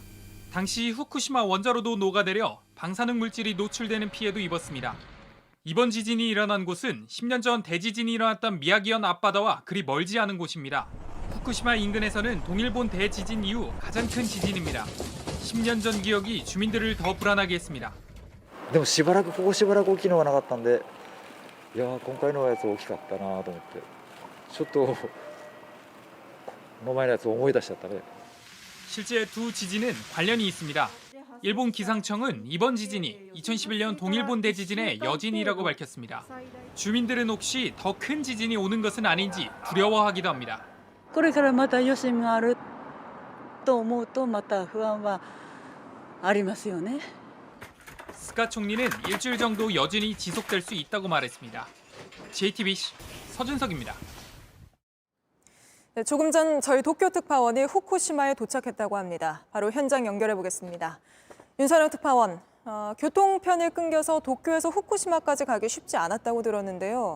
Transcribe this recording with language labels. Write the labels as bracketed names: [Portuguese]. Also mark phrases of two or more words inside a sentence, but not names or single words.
[Korean] 당시 후쿠시마 원자로도 녹아내려 방사능 물질이 노출되는 피해도 입었습니다. 이번 지진이 일어난 곳은 10년 전 대지진이 일어났던 미야기현 앞바다와 그리 멀지 않은 곳입니다. 후쿠시마 인근에서는 동일본 대지진 이후 가장 큰 지진입니다. 10년 전 기억이 주민들을 더 불안하게 했습니다. [Japanese] でもしばらくここしばらく大きいのがなかったんで、いや今回のやつ大きかったなと思って、ちょっとこの前のやつ思い出しちゃったね。 [Korean] 실제 두 지진은 관련이 있습니다. 일본 기상청은 이번 지진이 2011년 동일본 대지진의 여진이라고 밝혔습니다. 주민들은 혹시 더 큰 지진이 오는 것은 아닌지 두려워하기도 합니다. [Japanese] これからまた余震があると思うとまた不安はありますよね。 [Korean] 스가 총리는 일주일 정도 여진이 지속될 수 있다고 말했습니다. JTBC 서준석입니다. 네, 조금 전 저희 도쿄 특파원이 후쿠시마에 도착했다고 합니다. 바로 현장 연결해 보겠습니다. 윤선영 특파원, 교통편이 끊겨서 도쿄에서 후쿠시마까지 가기 쉽지 않았다고 들었는데요.